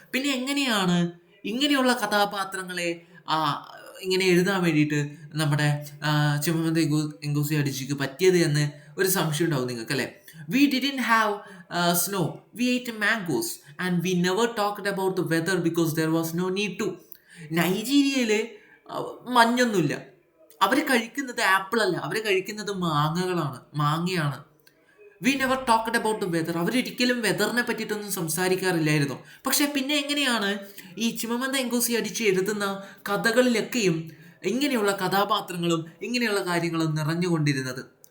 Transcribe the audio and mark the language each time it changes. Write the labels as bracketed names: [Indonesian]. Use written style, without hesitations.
[Malayalam] പിന്നെ എങ്ങനെയാണ് ഇങ്ങനെയുള്ള കഥാപാത്രങ്ങളെ ഇങ്ങനെ എഴുതാൻ വേണ്ടിയിട്ട് നമ്മുടെ ചിമമന്ത എങ്കോസി അഡിച്ചിക്ക് പറ്റിയത് എന്ന് ഒരു സംശയം ഉണ്ടാവും നിങ്ങൾക്ക്, അല്ലേ? [English] We didn't have snow. We ate mangoes and we never talked about the weather because there was no need to. [Malayalam] നൈജീരിയയിൽ മഞ്ഞൊന്നുമില്ല. അവർ കഴിക്കുന്നത് ആപ്പിൾ അല്ല, അവർ കഴിക്കുന്നത് മാങ്ങയാണ്. [English] We never talked about the weather. [Malayalam] അവരൊരിക്കലും വെതറിനെ പറ്റിയിട്ടൊന്നും സംസാരിക്കാറില്ലായിരുന്നു. പക്ഷെ പിന്നെ എങ്ങനെയാണ് ഈ ചിമമന്ത എങ്കോസി അഡിച്ചി എഴുതുന്ന കഥകളിലൊക്കെയും ഇങ്ങനെയുള്ള കഥാപാത്രങ്ങളും ഇങ്ങനെയുള്ള കാര്യങ്ങളും നിറഞ്ഞുകൊണ്ടിരുന്നത്?